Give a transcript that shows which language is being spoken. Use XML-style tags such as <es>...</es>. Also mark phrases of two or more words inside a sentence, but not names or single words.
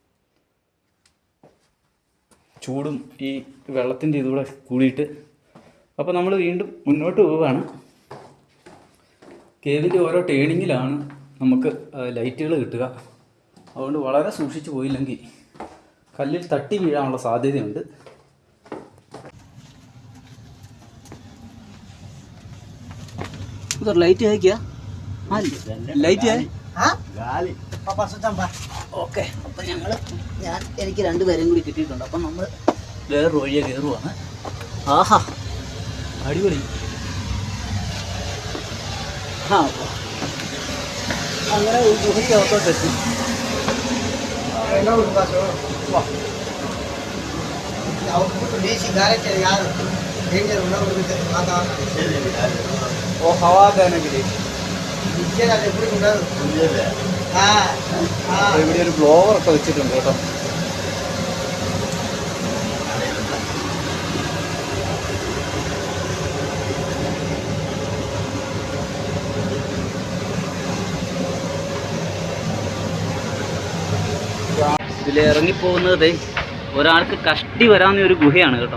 <ml>ചൂടും ഈ വെള്ളത്തിൻ്റെ ഇതുകൂടെ കൂടിയിട്ട്. അപ്പോൾ നമ്മൾ വീണ്ടും മുന്നോട്ട് പോവുകയാണ്. കേവിൻ്റെ ഓരോ ടേണിങ്ങിലാണ് നമുക്ക് ലൈറ്റുകൾ കിട്ടുക. അതുകൊണ്ട് വളരെ സൂക്ഷിച്ച് പോയില്ലെങ്കിൽ കല്ലിൽ തട്ടി വീഴാനുള്ള സാധ്യതയുണ്ട്.</ml> <hi>उधर लाइट है क्या? हाँ लाइट है.</hi> <ml>ഓക്കെ, അപ്പം എനിക്ക് 2 പേരും കൂടി കിട്ടിയിട്ടുണ്ട്. അപ്പം നമ്മൾ വേറൊരു വഴിയെ കയറുവാണ്. ആഹാ അടിപൊളി. അങ്ങനെ ഒരു ഗുഹയ്ക്കകത്തോട്ടെത്തി.</ml> <hi>हवा देने के लिए</hi> <ml>ഇവിടെ ഒരു ബ്ലോവർ ഒക്കെ വെച്ചിട്ടുണ്ട് കേട്ടോ. ഇതിൽ ഇറങ്ങിപ്പോകുന്നത് ഒരാൾക്ക് കഷ്ടി വരാവുന്ന ഒരു ഗുഹയാണ് കേട്ടോ.</ml>